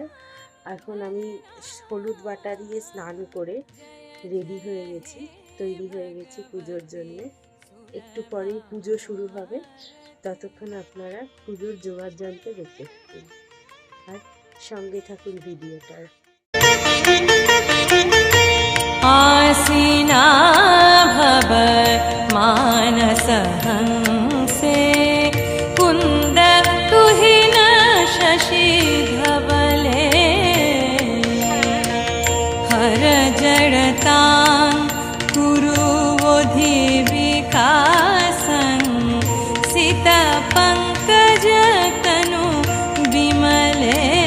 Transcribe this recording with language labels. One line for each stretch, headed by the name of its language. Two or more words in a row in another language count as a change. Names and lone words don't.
Bangla: এখন আমি হলুদ বাটা দিয়ে স্নান করে রেডি হয়ে গেছি, তৈরি হয়ে গেছি পুজোর জন্য। একটু পরেই পুজো শুরু হবে, ততক্ষণ আপনারা পুজোর জোগাড় যন্ত্র দেখতে থাকুন আর সঙ্গে থাকুন ভিডিওটার।
Sanskrit: आसीना भव मानसहंसे, कुन्द तुहिन शशि धवले। हर जड़तां कुरुवोधि विकासं, सित पंकज तनु विमले।